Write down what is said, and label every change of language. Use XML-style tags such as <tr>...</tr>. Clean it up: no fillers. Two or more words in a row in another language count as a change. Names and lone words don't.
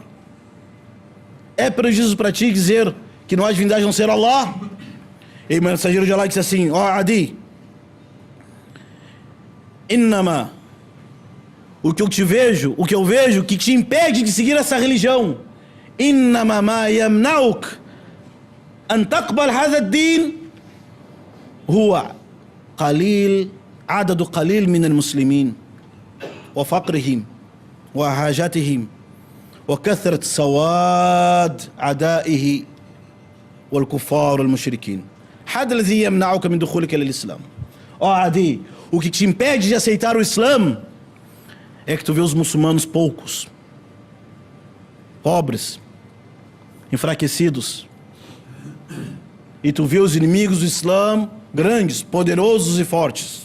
<pt>É prejuízo para ti dizer que não há divindade a não ser Allah? E o mensageiro de Allah disse assim: ó Adi, innama, o que eu vejo que te impede de seguir essa religião,</pt> <ar>إنما ما يمنعك أن تقبل هذا الدين هو عدد قليل من المسلمين وفقرهم وحاجتهم وكثرة سواد عدائه والكفار والمشركين. هذا الذي يمنعك من دخولك للإسلام.</ar> <pt>Ó Adi, o que te impede de aceitar o Islã é que tu vê os muçulmanos poucos, pobres, enfraquecidos, e tu vê os inimigos do Islã grandes, poderosos e fortes.</pt>